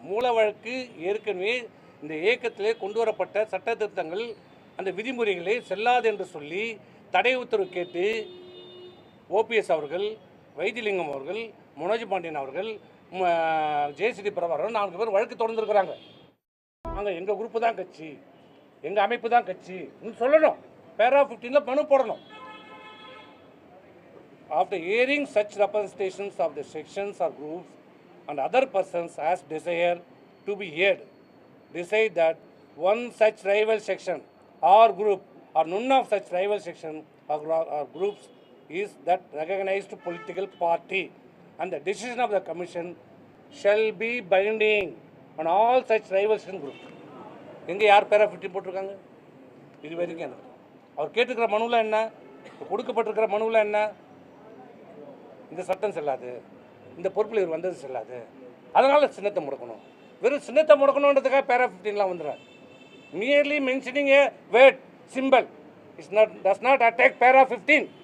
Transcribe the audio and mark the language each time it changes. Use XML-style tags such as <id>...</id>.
<ta>மூல வழக்கு ஏற்கனவே இந்த இயக்கத்திலே கொண்டு வரப்பட்ட சட்ட திருத்தங்கள் அந்த விதிமுறைகளை செல்லாது என்று சொல்லி தடை உத்தரவு கேட்டு ஓபிஎஸ் அவர்கள், வைத்திலிங்கம் அவர்கள், மனோஜ் பாண்டியன் அவர்கள், ஜேசிடி பிரபாகரன் 4 பேர் வழக்கு தொடர்ந்துருக்கிறாங்க. நாங்கள் எங்கள் குரூப்பு தான் கட்சி, எங்கள் அமைப்பு தான் கட்சி சொல்லணும். பேராகிராஃப் 15 மனு போடணும்.</ta> <en>After hearing such representations of the sections or groups and other persons as desire to be heard, decide that one such rival section or group or none of such rival section or groups is that recognized political party, and the decision of the commission shall be binding on all such rival section groups.</en> <ta>எங்கே யார் பேரா 15 போட்டிருக்காங்க? இது வரைக்கும் அவர் கேட்டுக்கிற மனுவில் என்ன, கொடுக்கப்பட்டிருக்கிற மனுவில் என்ன? இந்த சட்டம் செல்லாது, இந்த பொறுப்பில் இவர் வந்தது செல்லாது, அதனால் சின்னத்தை முடக்கணும். வெறும் சின்னத்தை முடக்கணுன்றதுக்காக பேரா 15 வந்துடுறார்.</ta> <en>Merely mentioning a word simple does not attack para 15.</en>